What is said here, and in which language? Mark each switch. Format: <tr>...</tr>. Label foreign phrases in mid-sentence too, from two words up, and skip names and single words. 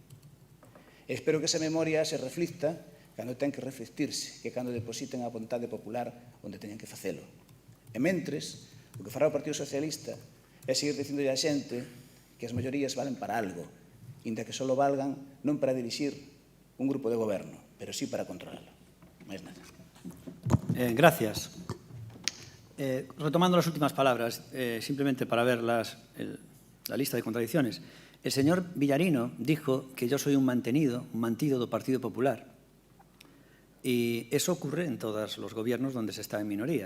<gl>E espero que esa memoria se reflicta cando ten que reflectirse, que cando depositen a vontade popular onde teñen que facelo. E mentres, o que fará o Partido Socialista é seguir dicindo a xente que as maiorías valen para algo, inda que só valgan non para dirixir un grupo de goberno, pero sí para controlalo. Máis nada. Gracias.</gl> <es>Retomando las últimas palabras, simplemente para ver la lista de contradicciones. El señor Villarino dijo que yo soy un</es> <gl>mantido do</gl> <es>Partido Popular. Y eso ocurre en todos los gobiernos donde se está en minoría.</es>